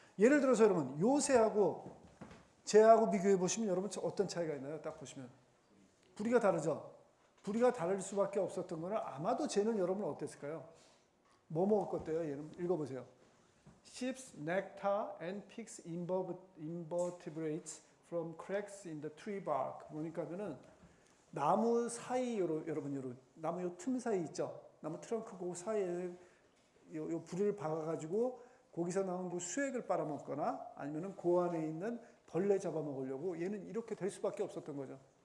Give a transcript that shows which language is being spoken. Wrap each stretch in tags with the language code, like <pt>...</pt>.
<ko>예를 들어서 여러분 요 새하고 쟤하고 비교해 보시면 여러분 어떤 차이가 있나요? 딱 보시면 부리가 다르죠. 부리가 다를 수밖에 없었던 거는 아마도 쟤는 여러분 어땠을까요? 뭐 먹을 것 같아요? 얘는 읽어보세요.</ko> <en>Ships, nectar and picks invertebrates from cracks in the tree bark.</en> <ko>그러니까는 나무 사이 여러분 나무 요 틈 사이 있죠. 나무 트렁크 그 사이에 요 부리를 박아가지고 거기서 나온 그 수액을 빨아먹거나 아니면은 그 안에 있는 벌레 잡아먹으려고 얘는 이렇게 될 수밖에 없었던 거죠.</ko>